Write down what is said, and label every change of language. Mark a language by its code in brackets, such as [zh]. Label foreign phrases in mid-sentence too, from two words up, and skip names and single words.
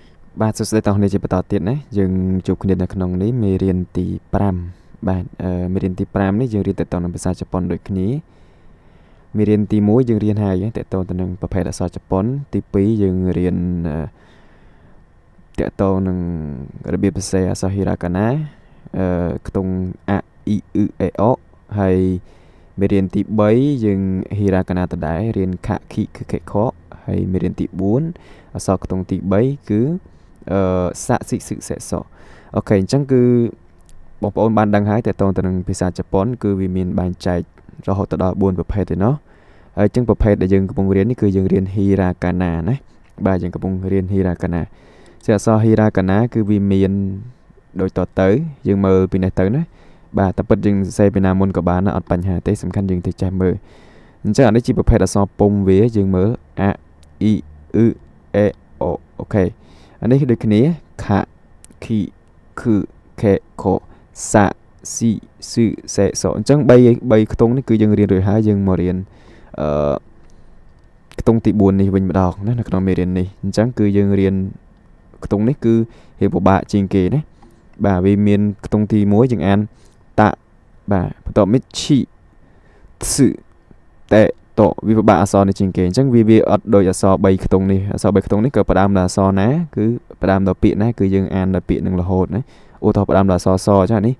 [km] បាទសួស្តីតោះនេះជាបន្តទៀតណាយើងជួបគ្នានៅក្នុងនេះមេរៀនទី5បាទមេរៀនទី5នេះយើងរៀនតទៅនឹងភាសាជប៉ុនដូចគ្នាមេរៀនទី1យើងរៀនហើយតទៅទៅនឹងប្រភេទអក្សរជប៉ុនទី2យើងរៀនតទៅ នឹងរបៀបសរសេរអក្សរ Hiragana ខ្ទង់ [ja] あ い う え お [km] ហើយមេរៀនទី3យើង Hiragana ដដែលរៀន [ja] か き け け こ [km] ហើយមេរៀនទី4អក្សរខ្ទង់ទី3គឺ [ja] さ し す せ [km] អូខេអញ្ចឹងគឺបងប្អូនបានដឹងហើយតើតើទៅនឹងភាសាជប៉ុនគឺវាមានបែងចែករហូតទៅដល់4ប្រភេទ ទេណោះហើយអញ្ចឹងប្រភេទដែលយើងកំពុងរៀននេះគឺយើងរៀន Hiragana ណាបាទយើងកំពុងរៀន Hiragana ជាអក្សរ Hiragana គឺ វាមានដូចតទៅយើងមើលពីនេះទៅណាបាទតែពិតយើងសរសេរពីណាមុនក៏បានអត់បញ្ហាទេសំខាន់យើងទៅចេះមើលអញ្ចឹងអានេះជាប្រភេទអក្សរពុំវាយើងមើល [ja] あ い う え お [km] អូខេអានេះគឺដូចគ្នា [ja] か き く け こ さ し す せ そ [km] អញ្ចឹង3ខ្ទង់នេះគឺយើងរៀនរួចហើយយើងមករៀន ខ្ទង់ទី4នេះវិញម្ដងណានៅក្នុងមេរៀននេះអញ្ចឹងគឺយើងរៀនខ្ទង់នេះគឺរៀនពិបាកជាងគេណាបាទវាមានខ្ទង់ទី1យើងអានតបាទបន្ទាប់មក [ja] ち つ て [km] តវាពិបាកអក្សរនេះជាងគេអញ្ចឹងវាអត់ដូចអក្សរ3ខ្ទង់នេះអក្សរ3ខ្ទង់នេះក៏ផ្ដើមដោយអក្សរណាគឺផ្ដើមដោយពាក្យណាគឺយើងអានដោយពាក្យនឹងរហូតណាឧទាហរណ៍ផ្ដើមដោយអក្សរសអញ្ចឹងនេះ